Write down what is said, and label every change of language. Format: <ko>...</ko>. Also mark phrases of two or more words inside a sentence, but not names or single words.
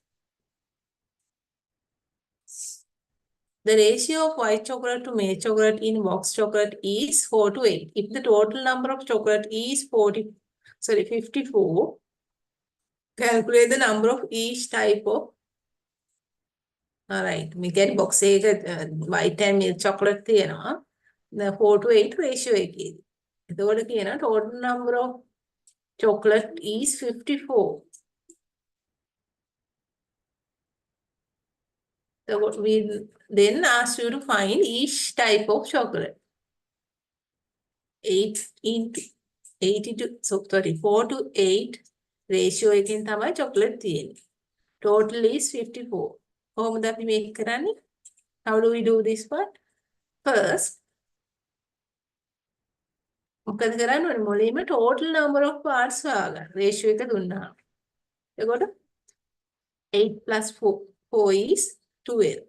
<en>The ratio of white chocolate to milk chocolate in box chocolate is 4 to 8. If the total number of chocolate is 54, calculate the number of each type of. All right, we get box white and milk chocolate තියෙනවා. The 4 to 8 ratio</en> <si>එකේදී. එතකොට කියනවා</si> <en>total number of chocolate is 54. So we then ask you to find each type of chocolate.</en> <si>4 to 8 ratio එකෙන් තමයි chocolate තියෙන්නේ.</si> <en>Total is</en> <si>54. කොහොමද අපි මේක කරන්නේ?</si> <en>How do we do this part? First,</en> <si>මොකද කරන්න ඕනේ? මුලින්ම</si> <en>total number of parts</en> <si>හොයාගන්න. ratio එක දුන්නා.</si> <en>එතකොට 8 plus 4 is 12.</en>